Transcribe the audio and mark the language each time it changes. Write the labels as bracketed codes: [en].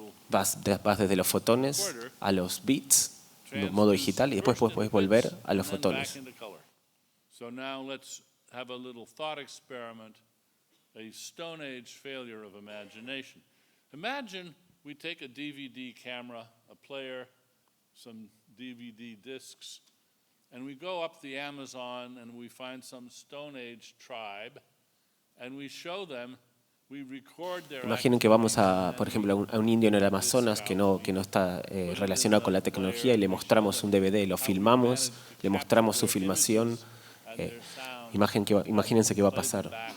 [es] Vas desde los fotones a los bits modo digital y después puedes volver a los fotones. [en] So now let's have a little thought experiment, a Stone Age failure of imagination. Imagine we take a DVD camera, a player, some DVD discs, and we go up the Amazon and we find some Stone Age tribe, and we show them, we record their. [es] Imaginen que vamos por ejemplo, a un indio en el Amazonas que no está relacionado con la tecnología y le mostramos un DVD, lo filmamos, le mostramos su filmación. Imagínense qué va a pasar.